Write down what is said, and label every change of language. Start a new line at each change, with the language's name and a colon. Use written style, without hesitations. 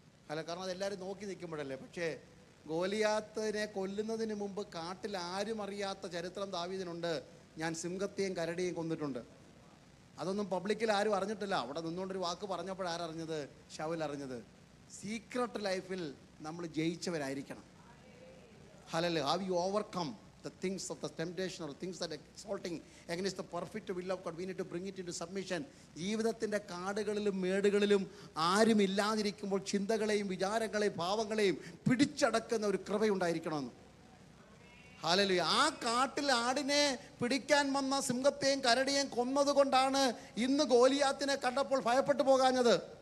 Malayalam: അല്ല, കാരണം അതെല്ലാവരും നോക്കി നിൽക്കുമ്പോഴല്ലേ. പക്ഷേ ഗോലിയാത്തിനെ കൊല്ലുന്നതിന് മുമ്പ് കാട്ടിൽ ആരും അറിയാത്ത ചരിത്രം ദാവീദിനുണ്ട്. ഞാൻ സിംഹത്തെയും കരടിയെയും കൊന്നിട്ടുണ്ട്. അതൊന്നും പബ്ലിക്കിൽ ആരും അറിഞ്ഞിട്ടില്ല. അവിടെ നിന്നുകൊണ്ടൊരു വാക്ക് പറഞ്ഞപ്പോഴാരറിഞ്ഞത്? ശൗൽ അറിഞ്ഞത്. സീക്രട്ട് ലൈഫിൽ നമ്മൾ ജയിച്ചവരായിരിക്കണം. Hallelujah.
English: Have you overcome the things of the temptation or things that are exalting against the perfect will of God? We need to bring it into submission.
Malayalam: ജീവിതത്തിൻ്റെ കാടുകളിലും മേടുകളിലും ആരും ഇല്ലാതിരിക്കുമ്പോൾ ചിന്തകളെയും വിചാരങ്ങളെയും ഭാവങ്ങളെയും പിടിച്ചടക്കുന്ന ഒരു കൃപയുണ്ടായിരിക്കണമെന്ന്. ഹല്ലേലൂയ. ആ കാട്ടിൽ ആടിനെ പിടിക്കാൻ വന്ന സിംഹത്തെയും കരടിയെയും കൊന്നതുകൊണ്ടാണ് ഇന്ന് ഗോലിയാത്തിനെ കണ്ടപ്പോൾ ഭയപ്പെട്ടു പോകാഞ്ഞത്.